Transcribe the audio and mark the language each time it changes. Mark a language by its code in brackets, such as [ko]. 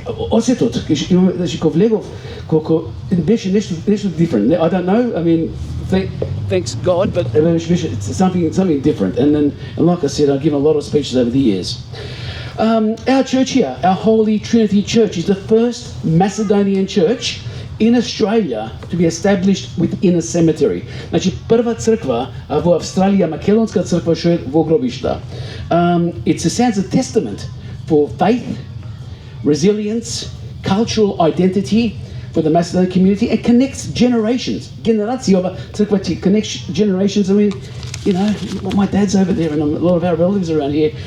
[mk] Осетот, значи кога влегов, колко беше нешто [en] different. I don't know. I mean, thanks God, but it's something different. And like I said, I've given a lot of speeches over the years. Our church here, our Holy Trinity Church, is the first Macedonian church in Australia to be established within a cemetery. [mk] Значи прва црква во Австралија, Македонска црква што е во гробишта. [en] It stands a testament for faith, resilience, cultural identity for the Macedonian community, and connects generations. Generațiova црква connects generations. I mean, my dad's over there, and a lot of our relatives are around here.